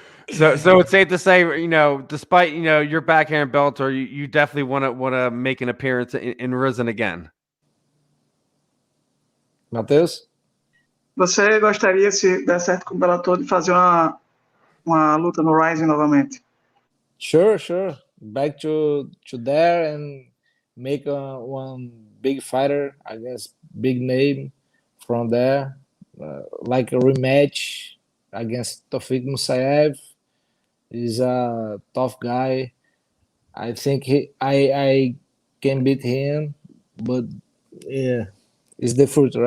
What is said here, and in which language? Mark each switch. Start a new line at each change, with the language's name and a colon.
English: So it's safe to say, despite you're back here in Bellator, you definitely want to make an appearance in Risen again. Matheus?
Portuguese: Você gostaria, se der certo com o Bellator, de fazer uma luta no Rising novamente?
English: Sure. Back to there and make one big fighter against big name from there, like a rematch against Tofik Musayev. He's a tough guy. I think I can beat him, but yeah, it's the future.